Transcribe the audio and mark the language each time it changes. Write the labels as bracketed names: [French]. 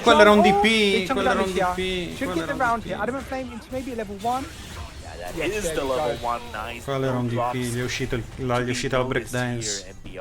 [Italian] quello era un DP, quello era un DP. [English] Should get the round here. Adamant Flame into maybe a level 1. That is the level 1, nice. [Italian] Quello era un DP, gli è uscito il breakdance.